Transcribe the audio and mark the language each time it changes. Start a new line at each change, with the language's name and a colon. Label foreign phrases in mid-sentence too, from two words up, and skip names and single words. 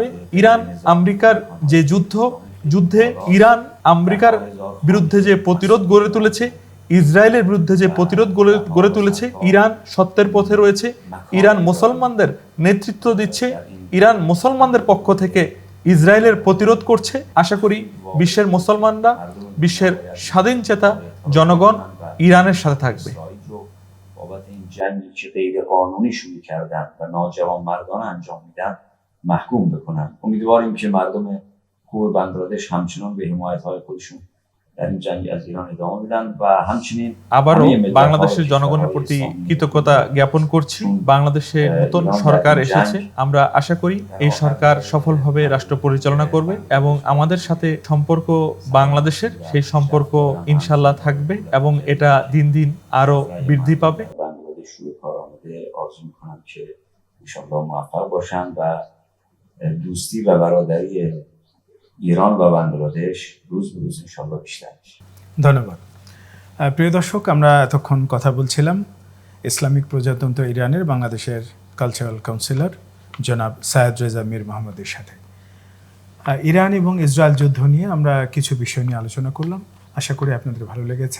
Bangla: ইরান আমেরিকার যে যুদ্ধে ইরান আমেরিকার বিরুদ্ধে যে প্রতিরোধ গড়ে তুলেছে, ইসরায়েলের বিরুদ্ধে যে প্রতিরোধ গড়ে তুলেছে, ইরান সত্যের পথে রয়েছে, ইরান মুসলমানদের নেতৃত্ব দিচ্ছে, ইরান মুসলমানদের পক্ষ থেকে ইসরায়েলের প্রতিরোধ করছে। আশা করি বিশ্বের মুসলমানরা, বিশ্বের স্বাধীন চেতা জনগণ ইরানের সাথে থাকবে।
Persian: بابت این جنگی که غیر قانونی شروع کردن و ناجوانمردانه انجام میدن محکوم بکنن. امیدواریم که مردم خوب بنگلادش همچنان به حمایت‌های خودشون در این جنگ از ایران ادامه بدن و همچنین
Bangla: আবারও বাংলাদেশের জনগণের প্রতি কৃতজ্ঞতা জ্ঞাপন করছি। বাংলাদেশে নতুন সরকার এসেছে, আমরা আশা করি এই সরকার সফলভাবে রাষ্ট্র পরিচালনা করবে এবং আমাদের সাথে সম্পর্ক বাংলাদেশের সেই সম্পর্ক ইনশাল্লাহ থাকবে এবং এটা দিন দিন আরো বৃদ্ধি পাবে।
Persian: بنگلادش روی کار آمده آرزو می‌کنم که انشالله موفق باشن و دوستی و برادری ایران و بنگلادش روز به روز انشالله بیشتر بشه.
Bangla: ধন্যবাদ। প্রিয় দর্শক, আমরা এতক্ষণ কথা বলছিলাম ইসলামিক প্রজাতন্ত্র ইরানের বাংলাদেশের কালচারাল কাউন্সিলর জনাব সায়েদ রেজা মীর মোহাম্মদের সাথে। ইরান এবং ইসরায়েল যুদ্ধ নিয়ে আমরা কিছু বিষয় নিয়ে আলোচনা করলাম, আশা করি আপনাদের ভালো লেগেছে।